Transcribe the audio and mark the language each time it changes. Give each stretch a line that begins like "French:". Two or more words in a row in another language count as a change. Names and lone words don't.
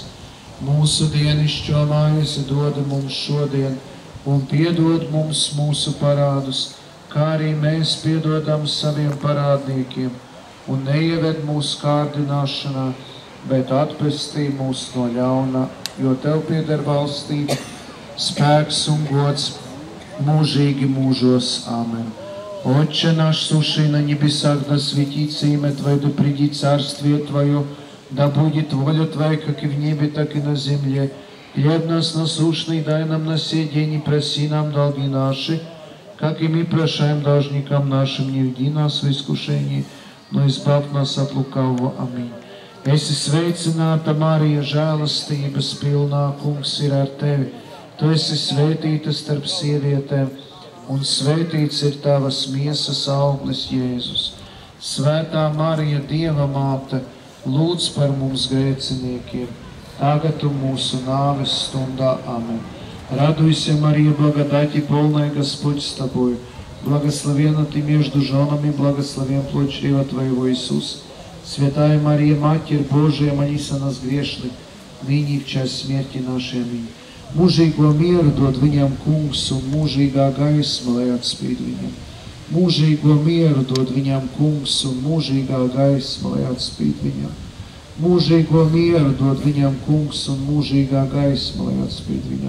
Latvian: Mūsu dienišķo maizi dod mums šodien, un piedod mums mūsu parādus, kā arī mēs piedodam saviem parādniekiem, un neieved mūsu kārdināšanā, bet atpestī mūs no ļauna, jo tev pieder valstība, spēks un gods mūžīgi mūžos. Amen.
Russian: Отче наш, сущий на небесах, да светится имя Твое, да придет царствие Твое, да будет воля Твоя, как и в небе, так и на земле. Хлеб нас насущный дай нам на сей день, и проси нам долги наши, как и мы прощаем должникам нашим, не введи нас в искушение, но избавь нас от лукавого. Аминь.
Latvian: Esi sveicināta, Marija, žēlastības pilnā, Kungs ir ar tevi. Tu esi svētīta starp sievietēm, un svētīts ir tavas miesas auglis, Jēzus. Svētā Marija, Dieva māte, lūdz par mums grēciniekiem, tagad un mūsu nāves stundā. Amen.
Russian: Радуйся, Мария, благодати полная, Господь с тобой. Благословенна ты между женами, благословен плод чрева твоего, Иисус. Святая Мария, Матерь Божия, молись о нас грешных, ныне и в час смерти нашей. Аминь.
Latvian: Mūžīgo mieru dod viņam Kungs, un mūžīgā gaisma, lai atspīd viņam. Mūžīgo mieru dod viņam Kungs, un mūžīgā gaisma, lai atspīd viņam. Mūžīgo mieru dod viņam Kungs, un mūžīgā gaisma, lai atspīd viņam.